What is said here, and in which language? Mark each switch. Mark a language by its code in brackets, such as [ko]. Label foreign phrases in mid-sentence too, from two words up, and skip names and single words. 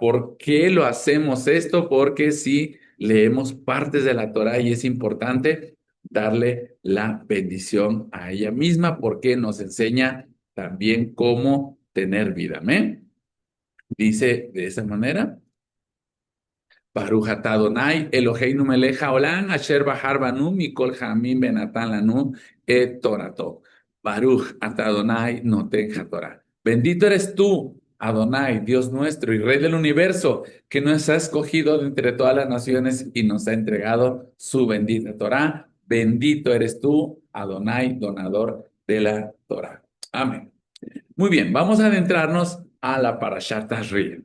[es] ¿Por qué lo hacemos esto? Porque si leemos partes de la Torá y es importante darle la bendición a ella misma porque nos enseña también cómo tener vida. Amén. Dice de esa manera. [he] ברוך אתה אדוני אלוהינו מלך העולם אשר בחר בנו מכל העמים ונתן לנו את תורתו. ברוך אתה אדוני נותן התורה. [es] Bendito eres tú, Adonai, Dios nuestro y Rey del universo, que nos ha escogido de entre todas las naciones y nos ha entregado su bendita Torah. Bendito eres tú, Adonai, donador de la Torah. Amén. Muy bien, vamos a adentrarnos a la Parashat Tashri.